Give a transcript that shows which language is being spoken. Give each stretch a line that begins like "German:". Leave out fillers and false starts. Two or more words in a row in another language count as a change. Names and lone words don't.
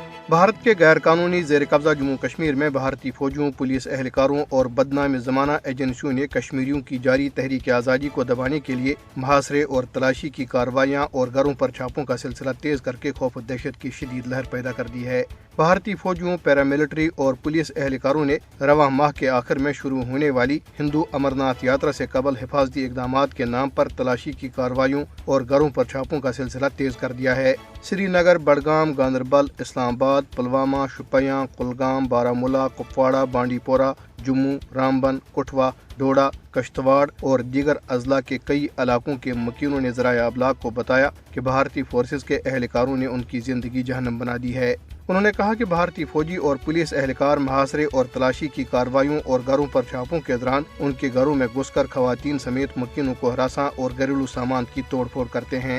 Urdu: بھارت کے غیر قانونی زیر قبضہ جموں کشمیر میں بھارتی فوجیوں، پولیس اہلکاروں اور بدنام زمانہ ایجنسیوں نے کشمیریوں کی جاری تحریک آزادی کو دبانے کے لیے محاصرے اور تلاشی کی کارروائیاں اور گھروں پر چھاپوں کا سلسلہ تیز کر کے خوف و دہشت کی شدید لہر پیدا کر دی ہے۔ بھارتی فوجیوں، پیراملٹری اور پولیس اہلکاروں نے رواں ماہ کے آخر میں شروع ہونے والی ہندو امرناتھ یاترا سے قبل حفاظتی اقدامات کے نام پر تلاشی کی کارروائیوں اور گھروں پر چھاپوں کا سلسلہ تیز کر دیا ہے۔ سری نگر، بڈگام، گاندربل، اسلام آباد، پلوامہ، شوپیاں، کلگام، بارامولہ، کپواڑہ، بانڈی پورہ، جموں، رامبن، کٹھوا، ڈوڈا، کشتواڑ اور دیگر اضلاع کے کئی علاقوں کے مکینوں نے ذرائع ابلاغ کو بتایا کہ بھارتی فورسز کے اہلکاروں نے ان کی زندگی جہنم بنا دی ہے۔ انہوں نے کہا کہ بھارتی فوجی اور پولیس اہلکار محاصرے اور تلاشی کی کارروائیوں اور گھروں پر چھاپوں کے دوران ان کے گھروں میں گھس کر خواتین سمیت مکینوں کو ہراساں اور گھریلو سامان کی توڑ پھوڑ کرتے ہیں۔